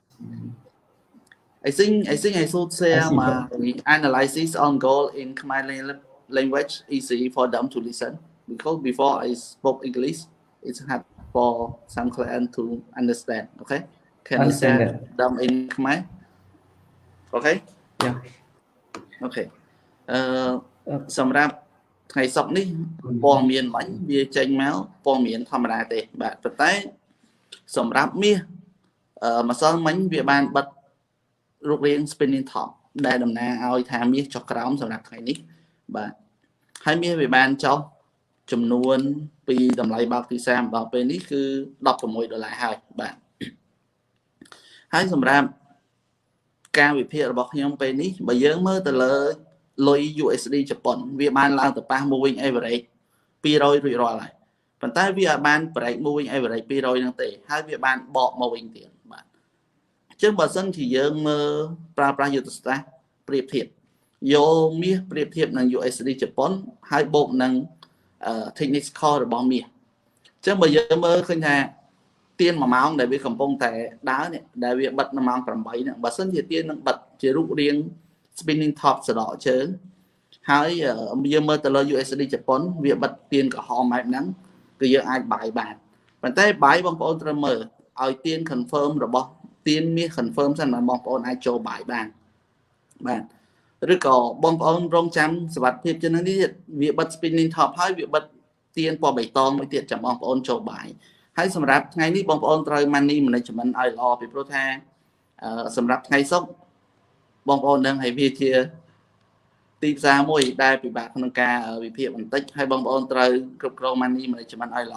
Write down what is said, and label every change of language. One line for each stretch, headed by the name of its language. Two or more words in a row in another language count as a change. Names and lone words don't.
English: I think I should share my analysis on gold in Khmer language easy for them to listen, because before I spoke English, it's hard for some client to understand. Okay, can I Understand share that. them in Khmer? Okay. Yeah. Okay. អឺ
Khmer: សម្រាប់ថ្ងៃសុក្រនេះព័ត៌មានមិញវាចេញមកព័ត៌មានធម្មតាទេបាទប៉ុន្តែសម្រាប់មាសម្សិលមិញវាបានបិទរូបរាង
English: spinning top
Khmer: ដែលតំណាងឲ្យថាមាសចុះក្រោមសម្រាប់ថ្ងៃនេះបាទហើយមាសវាបានចុះចំនួនពីតម្លៃបើកទីផ្សារមកដល់ពេលនេះគឺ $16ហើយបាទហើយសម្រាប់ការវិភាគរបស់ខ្ញុំពេលនេះបើយើងមើលទៅលើលុយ USD ជប៉ុនវាបានឡើងទៅប៉ះ
English: moving average 200
Khmer: រួចរាល់ហើយប៉ុន្តែវាអាចបាន break
English: moving average 200
Khmer: ហ្នឹងទេហើយវាបានបកមកវិញទៀតបាទអញ្ចឹងបើសិនជាយើងមើលប្រើប្រាស់យុទ្ធសាស្ត្រប្រៀបធៀបយកមាសប្រៀបធៀបនឹង USD ជប៉ុនហើយបូកនឹង technical របស់មាសអញ្ចឹងបើយើងមើលឃើញថាទៀន1ម៉ោងដែលវាកំពុងតែដើរនេះដែលវាបិទនៅម៉ោង8ហ្នឹងបើសិនជាទៀននឹងបិទជារូបរាង
English: spinning top
Khmer: សដកជើងហើយយើងមើលទៅលើ USD ជប៉ុនវាបិទទៀនក្រហមបែបហ្នឹងគឺយើងអាចបាយបានប៉ុន្តែបាយបងប្អូនត្រូវមើលឲ្យ ទៀន confirm របស់ទៀនមាស confirm សិនបងប្អូនអាចចូលបាយបានបាទឬក៏បងប្អូនរងចាំសវត្ថភាពជាងនេះទៀតវាបិទ
English: spinning top
Khmer: ហើយវាបិទទៀនពណ៌បៃតងមួយទៀតចាំបងប្អូនចូលបាយហើយសម្រាប់ថ្ងៃនេះបងប្អូនត្រូវ
English: money management
Khmer: ឲ្យល្អពីព្រោះថាសម្រាប់ថ្ងៃសុក្របងប្អូននឹងឲ្យវាជាទីផ្សារមួយដែលពិបាកក្នុងការវិភាគបន្តិចហើយបងប្អូនត្រូវគ្រប់គ្រង
English: money management
Khmer: ឲ្យ